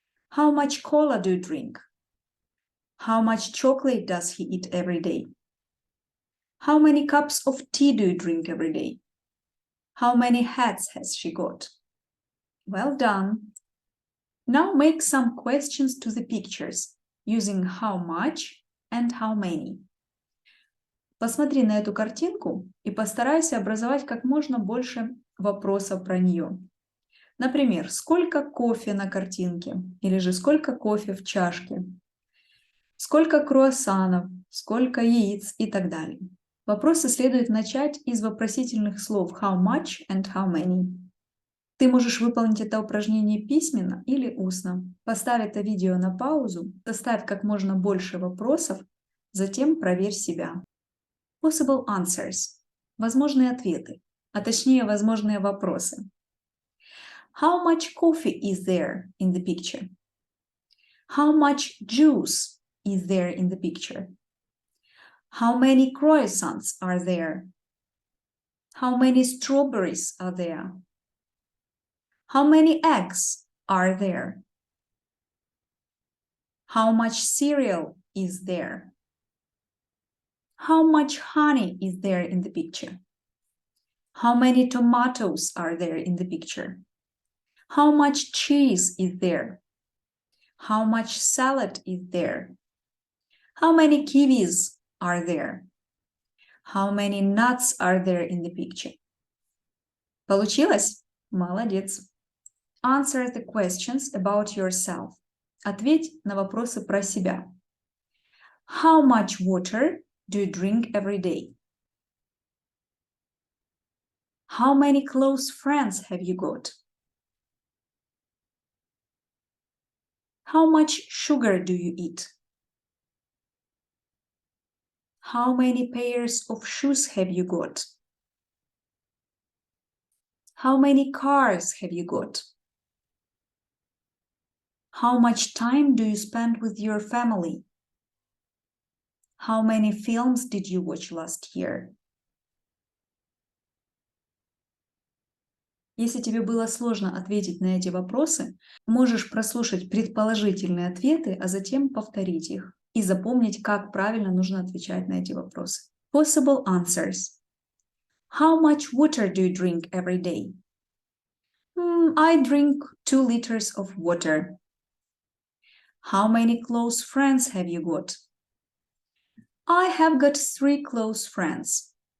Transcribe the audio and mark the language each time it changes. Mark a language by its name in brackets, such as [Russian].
[English] How much cola do you drink? How much chocolate does he eat every day? How many cups of tea do you drink every day? How many hats has she got? Well done. Now make some questions to the pictures using how much and how many. [Russian] Посмотри на эту картинку и постарайся образовать как можно больше вопросов про нее. Например, сколько кофе на картинке? Или же сколько кофе в чашке? Сколько круассанов? Сколько яиц? И так далее. Вопросы следует начать из вопросительных слов [English] how much and how many. [Russian] Ты можешь выполнить это упражнение письменно или устно. Поставь это видео на паузу, составь как можно больше вопросов, затем проверь себя. [English] Possible answers [Russian] – возможные ответы, а точнее возможные вопросы. [English] How much coffee is there in the picture? How much juice is there in the picture? How many croissants are there? How many strawberries are there? How many eggs are there? How much cereal is there? How much honey is there in the picture? How many tomatoes are there in the picture? How much cheese is there? How much salad is there? How many kiwis are there? How many nuts are there in the picture? [Russian] Получилось? Молодец. [English] Answer the questions about yourself. [Russian] Ответь на вопросы про себя. [English] How much water do you drink every day? How many close friends have you got? How much sugar do you eat? How many pairs of shoes have you got? How many cars have you got? How much time do you spend with your family? How many films did you watch last year? [Russian] Если тебе было сложно ответить на эти вопросы, можешь прослушать предположительные ответы, а затем повторить их и запомнить, как правильно нужно отвечать на эти вопросы. [English] Possible answers. How much water do you drink every day? I drink 2 liters of water. How many close friends have you got? I have got 3 close friends.